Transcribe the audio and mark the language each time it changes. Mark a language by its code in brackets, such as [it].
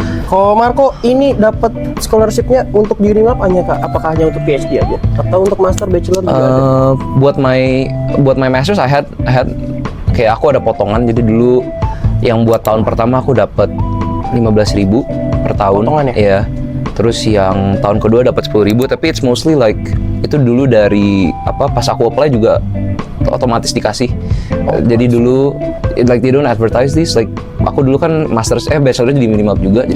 [id] Kalau Marco ini dapat scholarship-nya untuk di Unimap apakah hanya untuk PhD aja atau untuk master bachelor juga ada? Buat [en] my masters I had [id] kayak aku ada potongan. Jadi dulu yang buat tahun pertama aku dapat 15.000 per tahun. Potongan ya? Iya. Terus yang tahun kedua dapat 10.000, tapi [en] it's mostly like [id] itu dulu dari pas aku apply juga otomatis dikasih. Jadi dulu [en] like they don't advertise this, like [id] aku dulu kan bachelornya di Unimap juga.